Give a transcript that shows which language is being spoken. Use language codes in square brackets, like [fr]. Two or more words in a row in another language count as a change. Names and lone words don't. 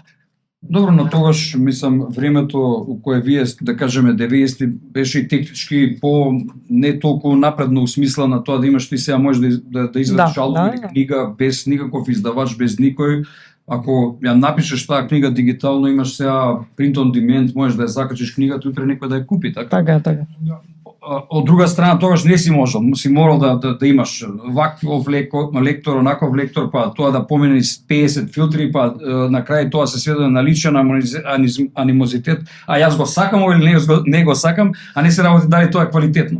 [mk] Добро, но тогаш, мислам, времето у кое вие, да кажеме, 90-ти беше и технички не толку напредно у смисла на тоа да имаш ти сега можеш да извадиш албум или книга без никаков издавач, без никој. Ако ја напишеш таа книга дигитално, имаш сега [en] print on demand, [mk] можеш да ја закачиш книгата, утре некој да ја купи, така? Така. од друга страна тогаш не си можел, си морал да имаш ваков лектор, онаков лектор, па тоа да помине 50 филтри, па на крај тоа се сведе на личен анимозитет, а јас го сакам или не го сакам, а не се работи дали тоа е квалитетно.